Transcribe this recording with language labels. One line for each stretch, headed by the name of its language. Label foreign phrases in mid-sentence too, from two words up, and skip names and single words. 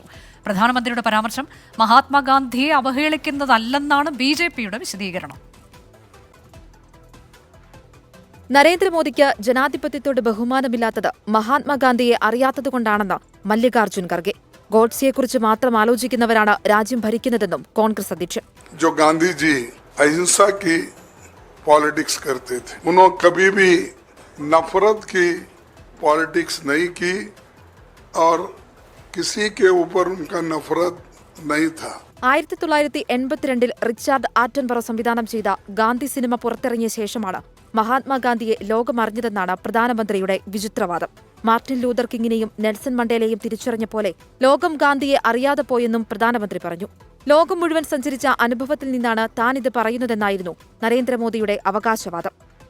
Malayalam: പ്രധാനമന്ത്രിയുടെ പരാമർശം മഹാത്മാഗാന്ധിയെ അവഹേളിക്കുന്നതല്ലെന്നാണ് BJPയുടെ വിശദീകരണം. നരേന്ദ്രമോദിക്ക് ജനാധിപത്യത്തോട് ബഹുമാനമില്ലാത്തത് മഹാത്മാഗാന്ധിയെ അറിയാത്തതുകൊണ്ടാണെന്ന് മല്ലികാർജ്ജുൻ ഖർഗെ. ഗോഡ്സെയെക്കുറിച്ച് മാത്രം ആലോചിക്കുന്നവരാണ് രാജ്യം ഭരിക്കുന്നതെന്നും കോൺഗ്രസ് അധ്യക്ഷൻ.
Hindi: जो गांधी जी अहिंसा की पॉलिटिक्स करते थे, उन्होंने कभी भी नफरत की पॉलिटिक्स नहीं की और किसी के ऊपर उनका नफरत नहीं था.
Malayalam: 1982 റിച്ചാർഡ് ആറ്റൻബറോ സംവിധാനം ചെയ്ത ഗാന്ധി സിനിമ പുറത്തിറങ്ങിയ ശേഷമാണ് മഹാത്മാഗാന്ധിയെ ലോകമറിഞ്ഞതെന്നാണ് പ്രധാനമന്ത്രിയുടെ വിചിത്രവാദം. മാർട്ടിൻ ലൂതർ കിങ്ങിനെയും നെൽസൺ മണ്ടേലയും തിരിച്ചറിഞ്ഞ പോലെ ലോകം ഗാന്ധിയെ അറിയാതെ പോയെന്നും പ്രധാനമന്ത്രി പറഞ്ഞു. ലോകം മുഴുവൻ സഞ്ചരിച്ച അനുഭവത്തിൽ നിന്നാണ് താനിത് പറയുന്നതെന്നായിരുന്നു നരേന്ദ്രമോദിയുടെ അവകാശവാദം.